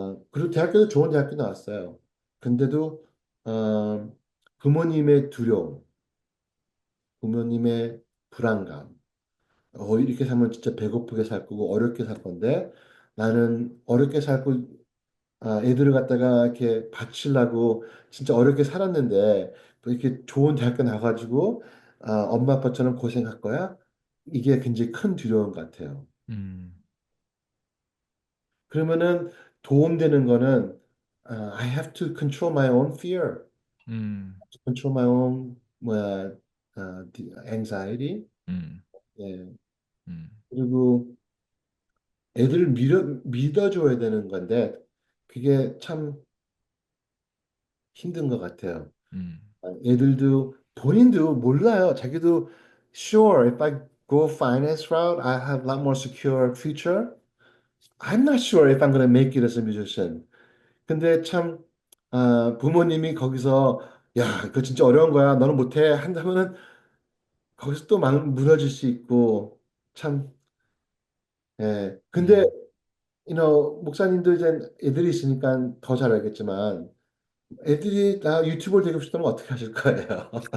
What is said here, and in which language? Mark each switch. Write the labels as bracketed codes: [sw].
[ko] 그리고 대학교도 좋은 대학교 나왔어요. 근데도 부모님의 두려움, 부모님의 불안감 이렇게 살면 진짜 배고프게 살 거고 어렵게 살 건데 나는 어렵게 살고 애들을 갖다가 이렇게 바치려고 진짜 어렵게 살았는데 또 이렇게 좋은 대학교 나가지고 엄마 아빠처럼 고생할 거야? 이게 굉장히 큰 두려움 같아요. 음, 그러면은 도움되는 거는 [en] I have to control my own fear, 음, control my own anxiety. 음, 예. 음, [ko] 그리고 애들을 믿어줘야 되는 건데 그게 참 힘든 것 같아요. 음, 애들도 본인도 몰라요. 자기도 [en] sure if I go finance route, I have a lot more secure future. I'm not sure if I'm gonna make it as a musician. [ko] 근데 참 부모님이 거기서 야, 그거 진짜 어려운 거야. 너는 못해 한다면은 거기서 또 무너질 수 있고 참 예. 근데 음. 목사님도 이제 애들이 있으니까 더 잘 알겠지만 애들이 다 유튜버를 되고 싶다면 어떻게 하실 거예요?